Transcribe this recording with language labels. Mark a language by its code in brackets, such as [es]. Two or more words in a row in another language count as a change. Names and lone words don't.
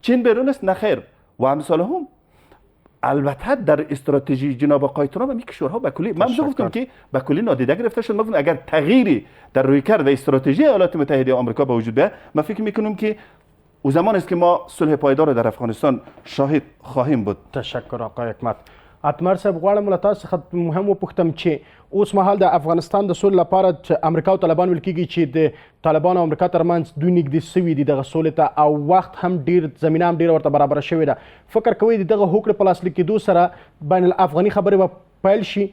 [fa] چین بیرون است نه خیر و امثال هم. البته در استراتژی جناب آقای ترامپ می کشورها به کلی من گفتم که به کلی نادیده گرفته شد. من اگر تغییری در رویکرد و استراتژی ایالات متحده آمریکا به وجود بیاید، من فکر میکنم که او زمان است که ما صلح پایدار در افغانستان شاهد خواهیم بود. تشکر آقای حکمت. [ps] اتمر صاحب غواړم له تاسو څخه مهم وپوښتم چې اوس مهال د افغانستان د سولې لپاره چې امریکا او طالبان ویل کېږي چې د طالبان او امریکا ترمنځ دوی نږدې سوي دي دغه سولې ته او وخت هم ډیر زمینه هم ډیره ورته برابره شوې ده. فکر کوئ د دغه هوکړې په لاسلیک کېدو سره بین الافغاني خبرې به پیل شي؟